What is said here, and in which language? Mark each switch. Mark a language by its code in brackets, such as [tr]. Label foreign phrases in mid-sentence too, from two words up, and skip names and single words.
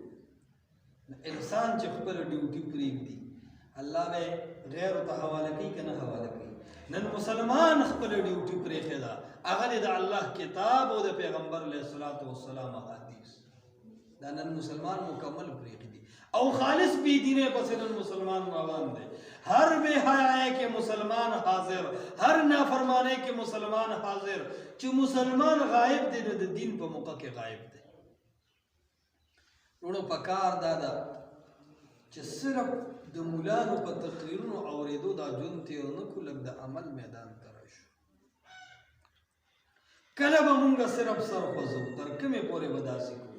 [ps] انسان چې خپله ډیوټي پرېږدي، الله به غیرو ته حواله کوي که نه حواله کوي؟ نن مسلمان خپله ډیوټي پرېښې ده، هغه د الله کتاب او د پیغمبر علیه السلام احادیث. دا نن مسلمان مکمل پرېښي دي، او خالص بې دینۍ پسې نن مسلمان روان دی. [ur] ہر بے حیائی کے مسلمان حاضر، ہر نافرمانے کے مسلمان حاضر. [ps] چې مسلمان غائب دی نو د دین په موقع کې غائب دی. وروڼو پکار دا ده چې صرف د مولانو په تقریرونو اورېدو دا ژوند تېر نه کړو، لږ د عمل میدان ته راشو. کله به مونږ صرف سر خوځو، تر کومې پورې به داسې کوو؟